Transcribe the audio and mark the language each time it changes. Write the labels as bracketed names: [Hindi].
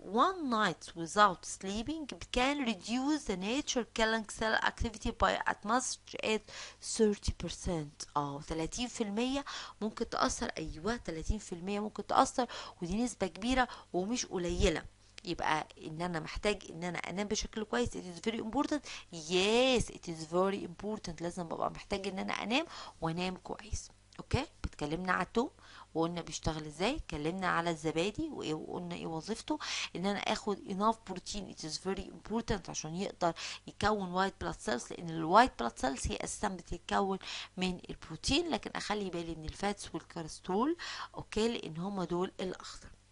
[English] One night without sleeping can reduce the nature killing cell activity by as much as 30%. [Arabic] 30% ممكن تأثر، ايوه 30% ممكن تأثر، ودي نسبة كبيرة ومش قليلة. يبقى ان انا محتاج ان انا انام بشكل كويس. [English] it is very important. yes it is very important. [Arabic] لازم ببقى محتاج ان انا انام وانام كويس. اوكي، اتكلمنا على التوم وقلنا بيشتغل ازاي، اتكلمنا على الزبادي وقلنا ايه وظيفته، ان انا اخد [English] enough protein. it is very important [Arabic] عشان يقدر يكون [English] white blood cells، [Arabic] لان الوايت blood cells هي اساسا بتتكون من البروتين، لكن اخلي بالي من الفاتس والكوليسترول، اوكي، لان هما دول الاخضر.